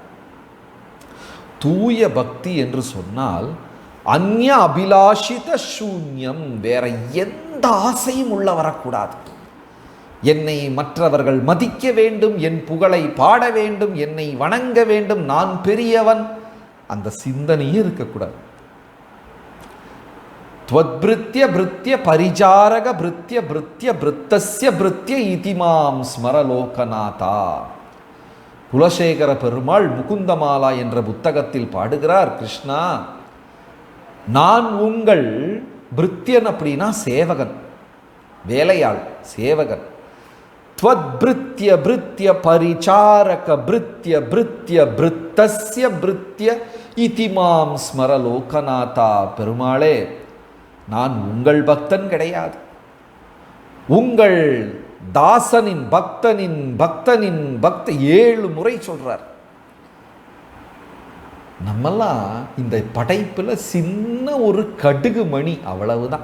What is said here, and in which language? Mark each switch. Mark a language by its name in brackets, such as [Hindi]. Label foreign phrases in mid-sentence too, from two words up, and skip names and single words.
[Tamil] தூய பக்தி என்று சொன்னால் [Sanskrit] अन्य अभिलाषित शून्यम्, [Tamil] வேற எந்த ஆசையும் உள்ள வரக்கூடாது. என்னை மற்றவர்கள் மதிக்க வேண்டும், என் புகழை பாட வேண்டும், என்னை வணங்க வேண்டும், நான் பெரியவன், அந்த சிந்தனையே இருக்கக்கூடாது. [Sanskrit] त्वद्भृत्य भृत्य परिचारक भृत्य भृत्य भृत्तस्य भृत्य इतिमाम ஸ்மரலோகநாதா. [Tamil] குலசேகர பெருமாள் முகுந்தமாலா என்ற புத்தகத்தில் பாடுகிறார், கிருஷ்ணா, நான் உங்கள் பிருத்தியன் அப்படின்னா சேவகன், வேலையாள், சேவகன். [Sanskrit] त्वद्भृत्य भृत्य परिचारक भृत्य भृत्य भृत्तस्य भृत्य इतिमाम ஸ்மரலோகநாதா. [Tamil] பெருமாளே, நான் உங்கள் பக்தன் கிடையாது, உங்கள் தாசனின் பக்தனின் பக்தனின் பக்த 7 முறை சொல்றார். நம்மெல்லாம் இந்த படைப்பில் சின்ன ஒரு கடுகு மணி, அவ்வளவுதான்.